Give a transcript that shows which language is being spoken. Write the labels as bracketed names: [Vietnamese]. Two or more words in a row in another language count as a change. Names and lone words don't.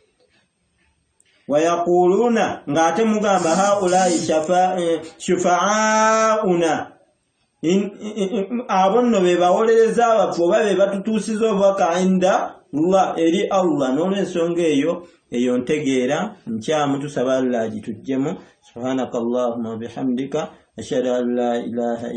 [Ganda] Wayakuluna, ng'ate mugamba [Arabic] هؤلاء شفعاؤنا, [Ganda] abo nno be bawolereza abafu oba be batutuusiza obubaka [Arabic] عند الله, [Ganda] eri Allah. N'olw'ensonga eyo ntegeera nkyamu tusaba Allah gituggyemu. [Arabic] سبحانك اللهم بحمدك أشهد أن لا إله إلا